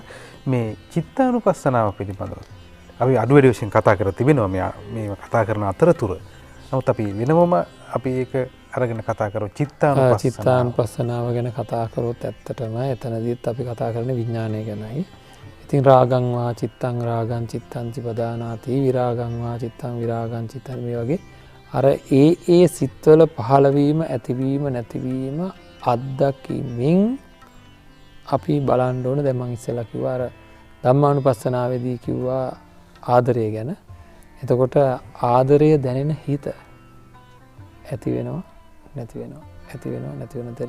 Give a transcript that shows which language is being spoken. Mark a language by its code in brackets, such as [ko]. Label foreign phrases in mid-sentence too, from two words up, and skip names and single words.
[si] මේ චිත්තානුපස්සනාව පිළිබඳව අපි අඩු වැඩි වශයෙන් කතා කර තිබෙනවා මේ කතා කරන අතරතුර. නමුත් අපි වෙනමම අපි ඒක අරගෙන කතා කරමු. චිත්තානුපස්සනාව ගැන කතා කරොත් ඇත්තටම එතනදීත් අපි කතා කරන්නේ විඥානය ගැනයි. ඉතින් [pi] රාගං වා චිත්තං රාගං චිත්තං චපදානාති විරාගං වා චිත්තං විරාගං චිත්තං [si] මේ වගේ අර ඒ සිත්වල පහළවීම ඇතිවීම නැතිවීම අත්දකිමින් අපි බලන්න ඕන. දැන් මං ඉස්සෙල්ලා කිව්වා අර ධම්මානුපස්සනාවේදී කිව්වා ආදරය ගැන. එතකොට ආදරය දැනෙන හිත ඇති වෙනවා නැති වෙනවා ඇති වෙනවා නැති වෙනවා.